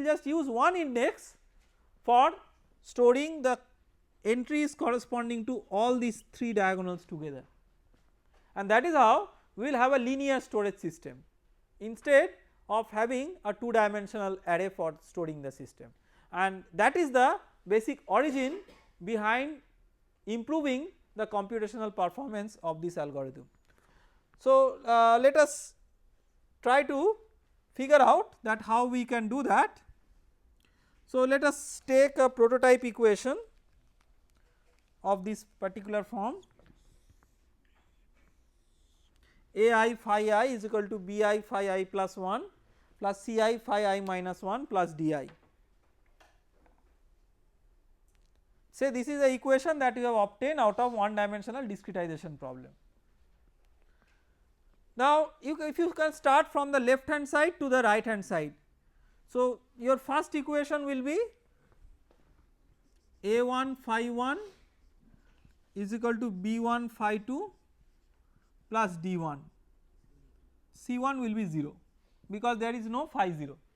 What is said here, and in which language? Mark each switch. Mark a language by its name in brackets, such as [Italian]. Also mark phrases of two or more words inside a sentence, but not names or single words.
[English] just use one index for storing the entries corresponding to all these 3 diagonals together, and that is how we will have a linear storage system instead of having a 2 dimensional array for storing the system, and that is the basic origin behind improving the computational performance of this algorithm. So let us try to figure out that how we can do that. So, let us take a prototype equation of this particular form. AI phi I is equal to Bi phi I plus 1 plus Ci phi I minus 1 plus Di. Say this is the equation that you have obtained out of one dimensional discretization problem. Now, if you can start from the left hand side to the right hand side. So, your first equation will be A1 phi 1 is equal to B1 phi 2 plus D1, C1 will be 0 because there is no phi 0.